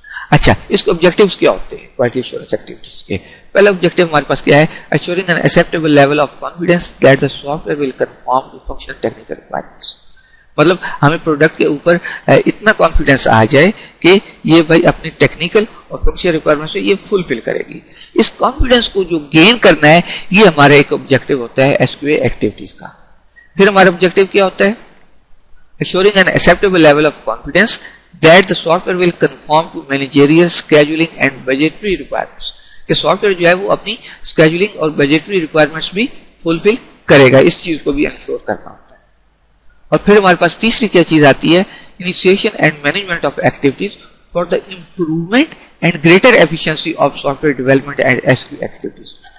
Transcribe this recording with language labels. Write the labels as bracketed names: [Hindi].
[Urdu] اچھا, اس کے آبجیکٹیوز کیا ہوتے ہیں کوالٹی ایشورنس ایکٹیویٹیز کے؟ پہلا آبجیکٹیو ہمارے پاس کیا ہے؟ [English] assuring an acceptable level of confidence that the software will conform to functional technical requirements. [Urdu] مطلب ہمیں پروڈکٹ کے اوپر اتنا کانفیڈنس آ جائے کہ یہ بھائی اپنی ٹیکنیکل اور فنکشنل ریکوائرمنٹس یہ فلفل کرے گی. اس کانفیڈنس کو جو گین کرنا ہے یہ ہمارا ایک آبجیکٹو ہوتا ہے ایس کیو اے ایکٹیویٹیز کا. پھر ہمارا آبجیکٹو کیا ہوتا ہے؟ [English] assuring an acceptable level of confidence that the software will conform to managerial scheduling and budgetary requirements. [Urdu] کہ سافٹ ویئر جو ہے وہ اپنی اسکیجولنگ اور بجٹری ریکوائرمنٹس بھی فلفل کرے گا. اس چیز کو بھی انشور کرنا ہوتا ہے. اور پھر ہمارے پاس تیسری کیا چیز آتی ہے؟ [English] Initiation and management of activities for the improvement and greater efficiency of software development and S Q activities.